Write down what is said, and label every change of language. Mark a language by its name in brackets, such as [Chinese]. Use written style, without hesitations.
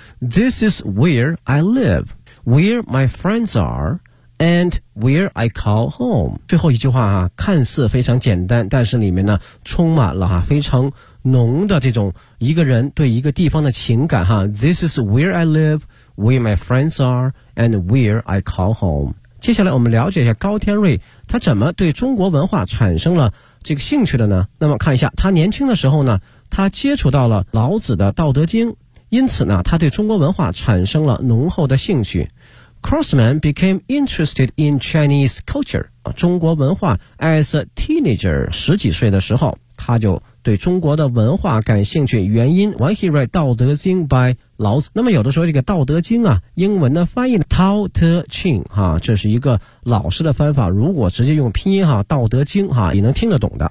[English] This is where I live, where my friends are and where I call home。 [Chinese] 最后一句话啊看似非常简单，但是里面呢充满了啊非常浓的这种一个人对一个地方的情感啊。 [English] This is where I live, where my friends are and where I call home。 [Chinese] 接下来我们了解一下高天瑞他怎么对中国文化产生了这个兴趣的呢。那么看一下他年轻的时候呢他接触到了老子的道德经，因此呢他对中国文化产生了浓厚的兴趣。 [English] Crossman became interested in Chinese culture [Chinese] 中国文化 [English] as a teenager [Chinese] 十几岁的时候他就对中国的文化感兴趣，原因 [English] when he read [Chinese] 道德经 by 老子。那么有的时候这个道德经啊英文的翻译 Tao Te Ching 哈，这是一个老师的方法，如果直接用拼音哈，道德经哈也能听得懂的。